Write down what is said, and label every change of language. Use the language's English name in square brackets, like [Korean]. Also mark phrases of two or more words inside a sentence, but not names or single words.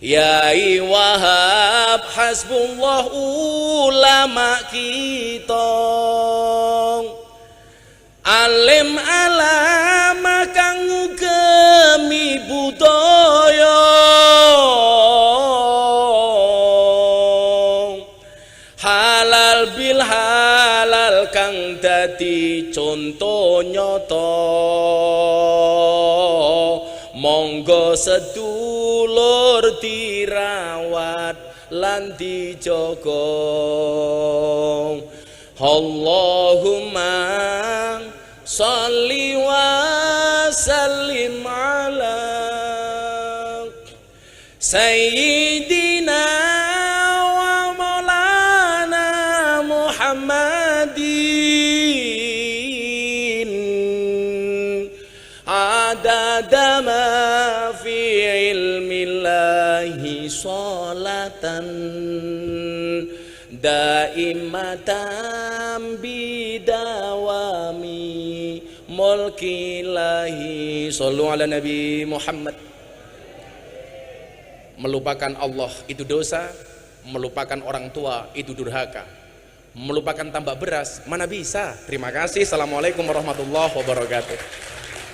[Javanese] Yai Wahab hasbullah ulama kita, alim alama kang ngugemi budaya, halal bil halal kang dadi conto nyata. Monggo sedulur dirawat lan dijaga. [Arabic] اللهم صل وسلم على سيدنا ومولانا محمد عدد ما في علم الله صلاة دائمة بدوام ملك الله. صلوا على النبي محمد. [Indonesian] Melupakan Allah itu dosa, melupakan orang tua itu durhaka, melupakan tambak beras mana bisa. Terima kasih. [Arabic] السلام عليكم ورحمة الله وبركاته.